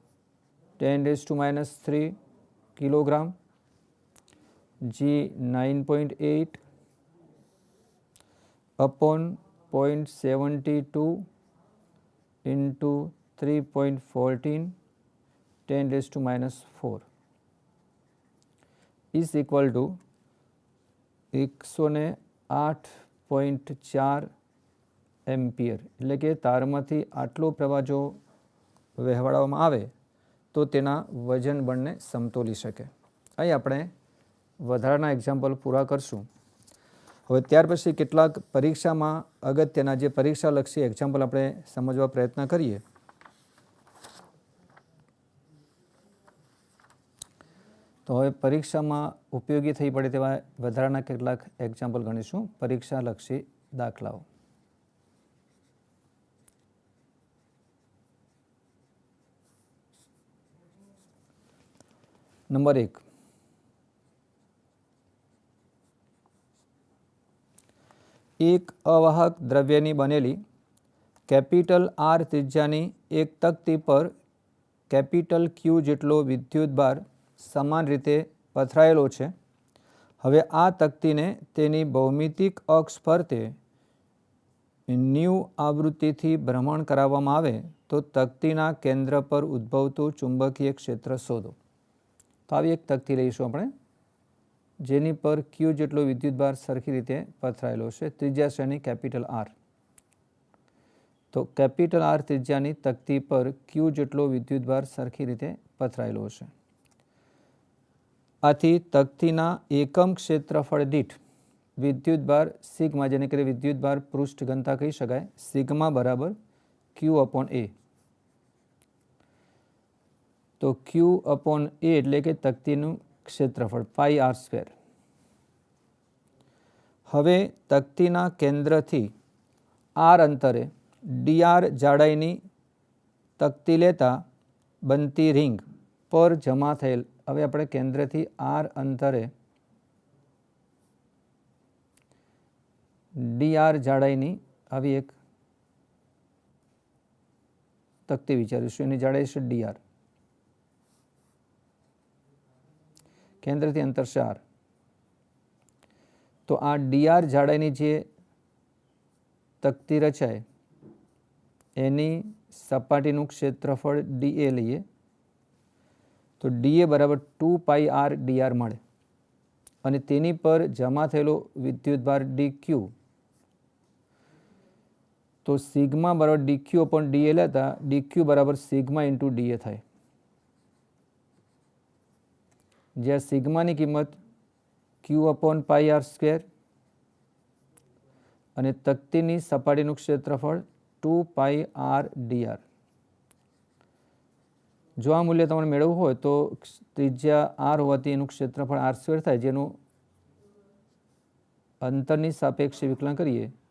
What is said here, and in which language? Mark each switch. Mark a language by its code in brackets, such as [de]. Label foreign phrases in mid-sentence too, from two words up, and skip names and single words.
[en] 10⁻³ kilogram, G 9.8 upon 0.72 into 3.14 10⁻⁴ is equal to 108.4 ampere. [gu] એટલે કે તારમાંથી આટલો પ્રવાહ જો વહેવાડવામાં આવે તો તેના વજન બળને સમતોલી શકે। અહીં આપણે વધારાના એક્ઝામ્પલ પૂરા કરશું। હવે ત્યાર પછી કેટલાક પરીક્ષામાં અગત્યના જે પરીક્ષાલક્ષી એક્ઝામ્પલ આપણે સમજવા પ્રયત્ન કરીએ। તો હવે પરીક્ષામાં ઉપયોગી થઈ પડે તેવા વધારાના કેટલાક એક્ઝામ્પલ ગણીશું, પરીક્ષાલક્ષી દાખલાઓ। નંબર 1, એક અવાહક દ્રવ્યની બનેલી [en] capital R [gu] ત્રિજ્યાની એક તકતી પર [en] capital Q [gu] જેટલો વિદ્યુતભાર સમાન રીતે પથરાયેલો છે। હવે આ તકતીને તેની ભૌમિતિક અક્ષ ફરતે ન્યૂ આવૃત્તિથી ભ્રમણ કરાવવામાં આવે તો તકતીના કેન્દ્ર પર ઉદ્ભવતું ચુંબકીય ક્ષેત્ર શોધો। तो આવી એક તકતી લઈશું આપણે જેની પર ક્યુ જેટલો વિદ્યુતભાર સરખી રીતે પથરાયેલો છે, ત્રિજ્યા શ્રેણી [en] capital R. [gu] તો [en] capital R [gu] ત્રિજ્યાની તકતી પર ક્યુ જેટલો વિદ્યુતભાર સરખી રીતે પથરાયેલો છે। આથી તકતીના એકમ ક્ષેત્રફળ દીઠ વિદ્યુતભાર સિગ્મા, જેને કહીએ વિદ્યુતભાર પૃષ્ઠ ઘનતા કહી શકાય, સિગ્મા બરાબર [en] Q upon A. [gu] तो [en] Q upon A [gu] એટલે કે તકતીનું ક્ષેત્રફળ [en] pi R square. [gu] હવે તકતીના કેન્દ્રથી આર અંતરે dr જાડાઈની તકતી લેતા બનતી રિંગ પર જમા થયેલ, હવે આપણે કેન્દ્રથી આર અંતરે dr જાડાઈની આવી એક તકતી વિચારીશું, એની જાડાઈ છે dr, કેન્દ્ર થી અંતર સે આર। તો આ dr જાડાઈની જે તકતી રચાય એની સપાટીનું ક્ષેત્રફળ dA લઈએ તો dA બરાબર 2 [en] pi R dr [gu] મળે અને તેની પર જમા થયેલો વિદ્યુતભાર dq। તો સિગ્મા બરાબર [en] dq upon dA [gu] લેતા dq બરાબર [en] sigma into dA [gu] થાય, જ્યાં સિગ્મા કી કિંમત [en] Q upon pi R square [gu] અને તકતીની સપાટીનું ક્ષેત્રફળ 2 [en] pi R dr. [gu] જો આ મૂલ્ય તમારે મેળવવું હોય તો ત્રિજ્યા આર હોવાથી એનું ક્ષેત્રફળ [en] R square [gu] થાય, જેનું અંતરની સાપેક્ષે વિકલન કરીએ